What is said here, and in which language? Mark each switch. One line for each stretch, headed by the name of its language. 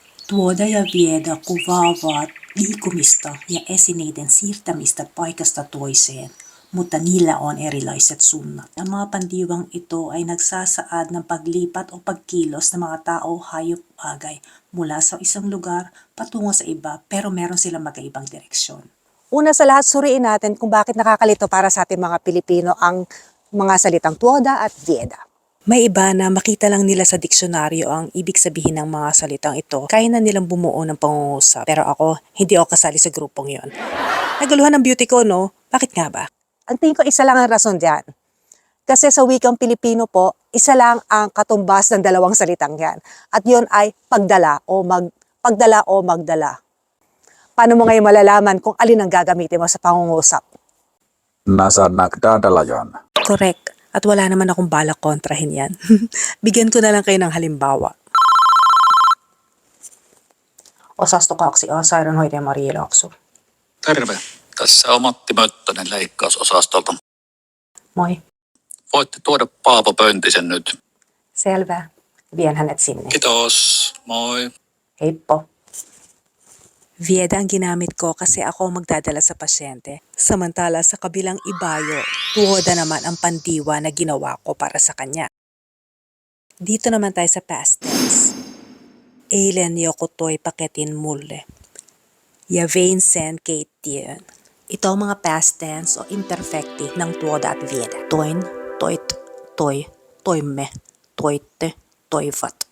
Finnish: Tuoda ja Vieda kuvaavat liikumista ja esineiden siirtämistä paikasta toiseen, mutta niillä on erilaiset sunnat.
Filipino: Ang mga pandiwang ito ay nagsasaad ng paglipat o pagkilos ng mga tao, hayop, bagay mula sa isang lugar patungo sa iba pero meron silang magkaibang direksyon. Una sa lahat, suriin natin kung bakit nakakalito para sa ating mga Pilipino ang mga salitang Tuoda at Vieda. May iba na makita lang nila sa diksyonaryo ang ibig sabihin ng mga salitang ito. Kaya na nilang bumuo ng pangungusap. Pero ako, hindi ako kasali sa grupong yon. Naguluhan ng beauty ko, no? Bakit nga ba? Ang tingin ko isa lang ang rason dyan. Kasi sa wikang Pilipino po, isa lang ang katumbas ng dalawang salitang yan. At yun ay pagdala o magdala. Paano mo ngayon malalaman kung alin ang gagamitin mo sa pangungusap? Nasa nagdadala yon. Correct. At wala naman akong balak kontrahin yan. Bigyan ko na lang kayo ng halimbawa.
Finnish: Osastokaksi A-sairaanhoitaja Maria Laakso. Terve. Tässä on Matti Möttönen leikkausosastolta. Moi. Voitte tuoda Paavo Pöntisen nyt. Selvä. Vien hänet sinne. Kiitos. Moi. Heippo.
Filipino: Vieda ang ginamit ko kasi ako ang magdadala sa pasyente. Samantala sa kabilang ibayo, Tuoda naman ang pandiwa na ginawa ko para sa kanya. Dito naman tayo sa past tense.
Finnish: Eilen joku toi paketin mulle. Ja vein sen keittiöön.
Filipino: Ito ang mga past tense o imperfecti ng Tuoda at Vieda.
Finnish: Toin, toit, toi, toimme, toitte, toivat.